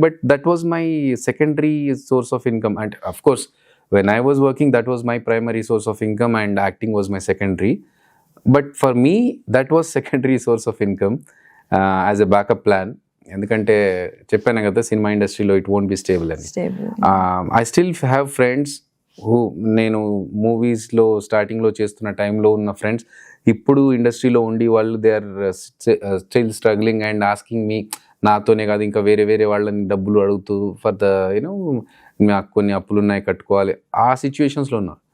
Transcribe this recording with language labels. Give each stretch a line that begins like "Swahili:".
English: But that was my secondary source of income. And of course when I was working, that was my primary source of income and acting was my secondary. But for me, that was secondary source of income as a backup plan.
Telugu: ఎందుకంటే చెప్పాను కదా cinema ఇండస్ట్రీలో
English: it won't be stable
Telugu: అని.
English: I still have friends who,
Telugu: నేను మూవీస్లో స్టార్టింగ్లో చేస్తున్న టైంలో ఉన్న ఫ్రెండ్స్ ఇప్పుడు ఇండస్ట్రీలో ఉండి వాళ్ళు
English: they are still struggling and asking me,
Telugu: నాతోనే కాదు ఇంకా వేరే వేరే వాళ్ళని డబ్బులు అడుగుతూ ఫర్ ద నాకు కొన్ని అప్పులు ఉన్నాయి కట్టుకోవాలి, ఆ సిచ్యువేషన్స్లో ఉన్నా.